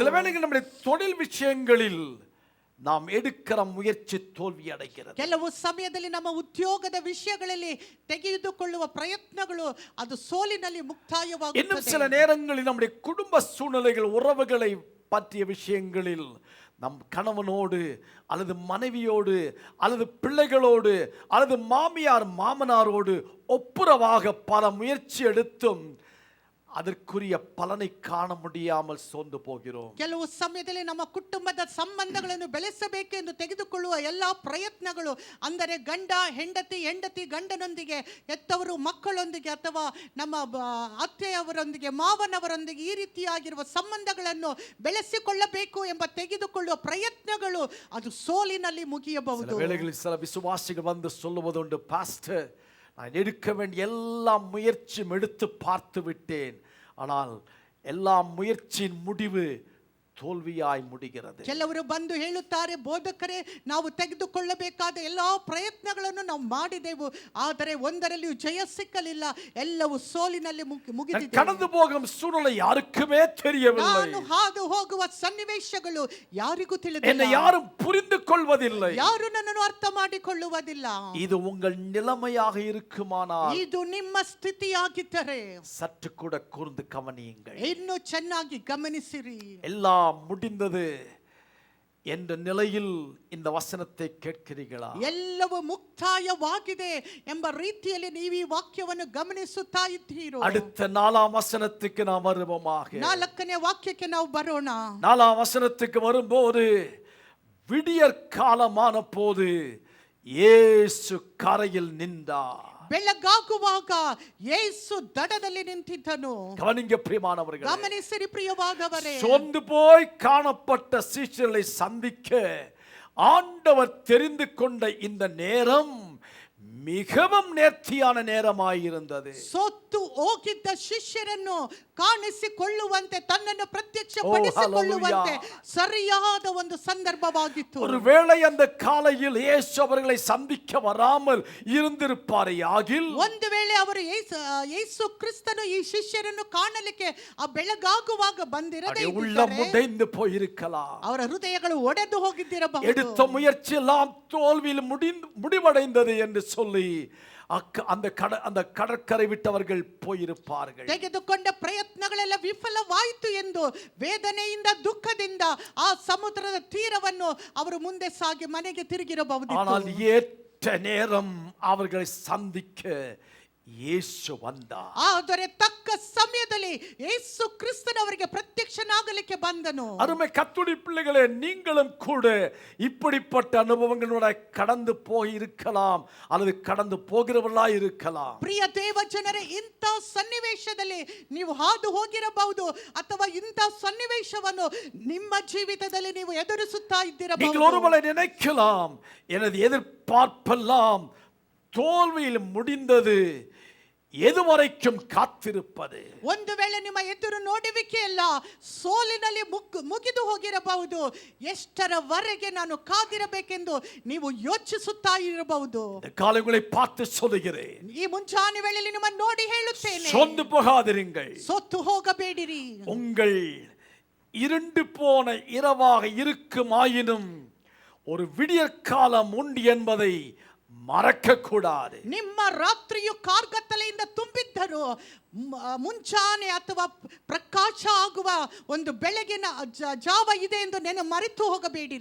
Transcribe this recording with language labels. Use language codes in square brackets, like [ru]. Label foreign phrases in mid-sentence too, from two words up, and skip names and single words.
[ta] சில வேளைகளில் நம்முடைய தொழில் விஷயங்களில் நாம் எடுக்கிற முயற்சி தோல்வி அடைகிறது. [kn] ಕೆಲವು ಸಮಯದಲ್ಲಿ ನಮ್ಮ ಉದ್ಯೋಗದ ವಿಷಯಗಳಲ್ಲಿ ತೆಗೆದುಕೊಳ್ಳುವ ಪ್ರಯತ್ನಗಳು ಅದು ಸೋಲಿನಲ್ಲಿ [ta] இன்னும் [kn] ಮುಕ್ತಾಯವಾಗುತ್ತದೆ. [ta] சில நேரங்களில் நம்முடைய குடும்ப சூழ்நிலைகள், உறவுகளை பற்றிய விஷயங்களில் நம் கணவனோடு அல்லது மனைவியோடு அல்லது பிள்ளைகளோடு அல்லது மாமியார் மாமனாரோடு ஒப்புரவாக பல முயற்சி எடுத்தும் அதற்குரிய பலனை காண முடியாமல் சோர்ந்து போகிறோம். [kn] ಕೆಲವು ಸಮಯದಲ್ಲಿ ನಮ್ಮ ಕುಟುಂಬದ ಸಂಬಂಧಗಳನ್ನು ಬೆಳೆಸಬೇಕೆಂದು ತೆಗೆದುಕೊಳ್ಳುವ ಎಲ್ಲಾ ಪ್ರಯತ್ನಗಳು, ಅಂದರೆ ಗಂಡ ಹೆಂಡತಿ, ಹೆಂಡತಿ ಗಂಡನೊಂದಿಗೆ, ಹೆತ್ತವರು ಮಕ್ಕಳೊಂದಿಗೆ, ಅಥವಾ ನಮ್ಮ ಅತ್ತೆಯವರೊಂದಿಗೆ, ಮಾವನವರೊಂದಿಗೆ ಈ ರೀತಿಯಾಗಿರುವ ಸಂಬಂಧಗಳನ್ನು ಬೆಳೆಸಿಕೊಳ್ಳಬೇಕು ಎಂಬ ತೆಗೆದುಕೊಳ್ಳುವ ಪ್ರಯತ್ನಗಳು ಅದು ಸೋಲಿನಲ್ಲಿ ಮುಗಿಯಬಹುದು. [ta] சில வேளைகளில் சில விசுவாசிகள் வந்து சொல்லுவதுண்டு, பாஸ்டர், நான் எடுக்க வேண்டிய எல்லா முயற்சியும் எடுத்து பார்த்து விட்டேன், ஆனால் எல்லா முயற்சியின் முடிவு தோல்வியாய் முடிகிறது. [kn] ಕೆಲವರು ಬಂದು ಹೇಳುತ್ತಾರೆ, ಬೋಧಕರೇ, ನಾವು ತೆಗೆದುಕೊಳ್ಳಬೇಕಾದ ಎಲ್ಲಾ ಪ್ರಯತ್ನಗಳನ್ನು ನಾವು ಮಾಡಿದೆವು, ಆದರೆ ಒಂದರಲ್ಲಿಯೂ ಜಯ ಸಿಕ್ಕಲಿಲ್ಲ, ಎಲ್ಲವೂ ಸೋಲಿನಲ್ಲಿ ಮುಗಿದಿದೆ. [ta] கடந்து போகும் சூழ்நிலை யாருக்குமே தெரியவில்லை. [kn] ನಾನು ಹಾದು ಹೋಗುವ ಸನ್ನಿವೇಶಗಳು ಯಾರಿಗೂ [ta] என்னை [kn] ತಿಳಿದಿಲ್ಲ, [ta] யாரும் புரிந்து கொள்வதில்லை. [kn] ಯಾರು ನನ್ನನ್ನು ಅರ್ಥ ಮಾಡಿಕೊಳ್ಳುವುದಿಲ್ಲ. [ta] இது உங்கள் நிலைமையாக இருக்குமானால் [kn] ಇದು ನಿಮ್ಮ ಸ್ಥಿತಿಯಾಗಿದ್ದರೆ [ta] சற்று கூட கூர்ந்து கவனியுங்கள். [kn] ಇನ್ನು ಚೆನ್ನಾಗಿ ಗಮನಿಸಿರಿ. [ta] எல்லாம் முடிந்தது என்ற நிலையில் இந்த வசனத்தை கேட்கிறீர்களா? [kn] ಎಲ್ಲವೂ ಮುಕ್ತಾಯವಾಗಿದೆ ಎಂಬ ರೀತಿಯಲ್ಲಿ ನೀವು ಈ ವಾಕ್ಯವನ್ನು ಗಮನಿಸುತ್ತಾ ಇದ್ದೀರೋ? [ta] அடுத்த 4ஆம் வசனத்துக்கு நாம் வருவோமாக. [kn] 4ನೇ ವಾಕ್ಯಕ್ಕೆ ನಾವು ಬರೋಣ. [ta] 4ஆம் வசனத்துக்கு வரும்போது, விடியற் காலமான போது இயேசு கரையில் நின்றார். [kn] ಬೆಳಗಾಗುವಾಗ ಯೇಸು ದಡದಲ್ಲಿ ನಿಂತಿದ್ದನು. [ta] கவனிங்க பிரியமானவர்களே, [kn] ಗಮನಿಸಿರಿ ಪ್ರಿಯವಾದವರೇ, [ta] சோர்ந்து போய் காணப்பட்ட சீஷர்களை சந்திக்க ஆண்டவர் தெரிந்து கொண்ட இந்த நேரம் மிகவும் நேர்த்தியான நேரமாயிருந்தது. [kn] ಸೋತು ಹೋಗಿದ್ದ ಶಿಷ್ಯರನ್ನು ಕಾಣಿಸಿಕೊಳ್ಳುವಂತೆ, ತನ್ನನ್ನು ಪ್ರತ್ಯಕ್ಷಪಡಿಸಿಕೊಳ್ಳುವಂತೆ ಸರಿಯಾದ ಒಂದು ಸಂದರ್ಭವಾಗಿತ್ತು. [ta] ஒருவேளை அந்த காலையில் இயேசு அவர்களை சந்திக்க வராமல் இருந்திருப்பாரையாகில், [kn] ಒಂದು ವೇಳೆ ಅವರು ಯೇಸು ಕ್ರಿಸ್ತನು ಈ ಶಿಷ್ಯರನ್ನು ಕಾಣಲಿಕ್ಕೆ ಆ ಬೆಳಗಾಗುವಾಗ ಬಂದಿರದೇ [ta] உள்ளம் [kn] ಇದ್ದರೆ [ta] உடைந்து போயிருக்கலாம். [kn] ಅವರ ಹೃದಯಗಳು ಒಡೆದು ಹೋಗಿದ್ದಿರಬಹುದು. [ta] எடுத்த முயற்சி எல்லாம் தோல்வியில் முடிவடைந்தது என்று சொல்லி அந்த கடற்கரை விட்டவர்கள் போயிருப்பார்கள். [kn] ತೆಗೆದುಕೊಂಡ ಪ್ರಯತ್ನಗಳೆಲ್ಲ ವಿಫಲವಾಯಿತು ಎಂದು ವೇದನೆಯಿಂದ, ದುಃಖದಿಂದ ಆ ಸಮುದ್ರದ ತೀರವನ್ನು ಅವರು ಮುಂದೆ ಸಾಗಿ ಮನೆಗೆ ತಿರುಗಿರಬಹುದು. [ta] ஆனால் ஏற்ற நேரம் அவர்களை சந்திக்க ಯೇಸು வந்தார். [kn] ಆದರೆ ತಕ್ಕ ಸಮಯದಲ್ಲಿ ಯೇಸು ಕ್ರಿಸ್ತನವರಿಗೆ ಪ್ರತ್ಯಕ್ಷನಾಗಲಿಕ್ಕೆ ಬಂದನು. [ta] அருமை கர்த்தருடைய பிள்ளைகளே, நீங்களும் கூட இப்படிப்பட்ட அனுபவங்களோட கடந்து போய் இருக்கலாம் அல்லது கடந்து போகிறவர்களாய் இருக்கலாம். [kn] ಪ್ರಿಯ ದೇವ ಜನರೇ, ಇಂಥ ಸನ್ನಿವೇಶದಲ್ಲಿ ನೀವು ಹಾದು ಹೋಗಿರಬಹುದು, ಅಥವಾ ಇಂಥ ಸನ್ನಿವೇಶವನ್ನು ನಿಮ್ಮ ಜೀವಿತದಲ್ಲಿ ನೀವು ಎದುರಿಸುತ್ತಾ [ta] நீங்கள் [kn] ಇದ್ದಿರಬಹುದು. [ta] ஒருவேளை நினைக்கலாம், எனது எதிர்பார்ப்பெல்லாம் தோல்வியில் முடிந்தது, எதுவரைக்கும் காத்திருப்பது? [kn] ಒಂದು ವೇಳೆ ನಿಮ್ಮ ಎದುರು ನೋಡುವಿಕೆ ಎಲ್ಲ ಸೋಲಿನಲ್ಲಿ ಮುಗಿದು ಹೋಗಿರಬಹುದು, ಎಷ್ಟರವರೆಗೆ ನಾನು ಕಾದಿರಬೇಕೆಂದು ನೀವು ಯೋಚಿಸುತ್ತಾ ಇರಬಹುದು. [ta] இந்த காலை உங்களை பார்த்து சொல்லுகிறேன், [kn] ಈ ಮುಂಜಾನೆ ವೇಳೆಯಲ್ಲಿ ನಿಮ್ಮನ್ನು ನೋಡಿ ಹೇಳುತ್ತೇನೆ, [ta] சோர்ந்து போகாதிருங்கள். [kn] ಸೋತು ಹೋಗಬೇಡಿರಿ. [ta] உங்கள் இருண்டு போன இரவாக இருக்குமாயினும் ஒரு விடியற்காலம் உண்டு என்பதை மறக்க கூடாது. [kn] ನಿಮ್ಮ ರಾತ್ರಿಯು ಕಾರ್ಗತ್ತಲೆಯಿಂದ ತುಂಬಿದ್ದರು, ಮುಂಚಾನೆ ಅಥವಾ ಪ್ರಕಾಶ ಆಗುವ ಒಂದು ಬೆಳಗಿನ ಜಾವ ಇದೆ ಎಂದು ನೆನ ಮರೆತು ಹೋಗಬೇಡಿರಿ.